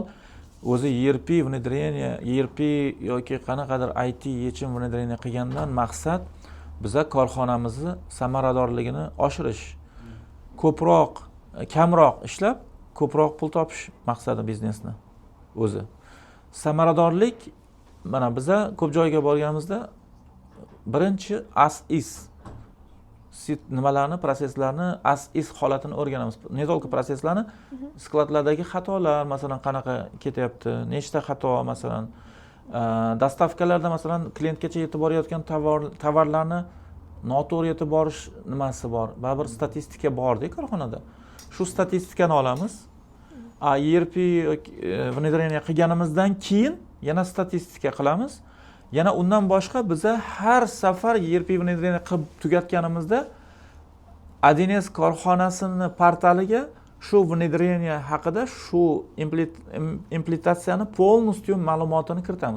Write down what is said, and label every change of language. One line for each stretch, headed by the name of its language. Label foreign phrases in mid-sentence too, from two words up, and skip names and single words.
Uzbek: O'zi ERP внедрение, ERP yoki qanaqadir IT yechim внедрение qilgandan maqsad biza korxonamizni samaradorligini oshirish. Ko'proq, kamroq ishlab, ko'proq pul topish maqsadi biznesni o'zi. Samaradorlik mana biza ko'p joyga borganimizda birinchi as-is nimalarni, proseslarni as-is holatini o'rganamiz.
Russian: Не только
Uzbek: proseslarni, skladlardagi xatolar, masalan, qanaqa ketyapti, nechta xato, masalan, dastavkalarda masalan klientgacha yetib borayotgan tovarlarni noto'g'ri yetib borish nimasi bor. Baribir statistika bor-da korxonada. Shu statistikani olamiz. ERP внедрение qilganimizdan keyin yana statistika qilamiz. Yana undan boshqa biza har safar ERP внедрение qilib tugatganimizda 1С korxonasini portaliga shu внедрение haqida, shu implementatsiyani polностью ma'lumotini kiritamiz.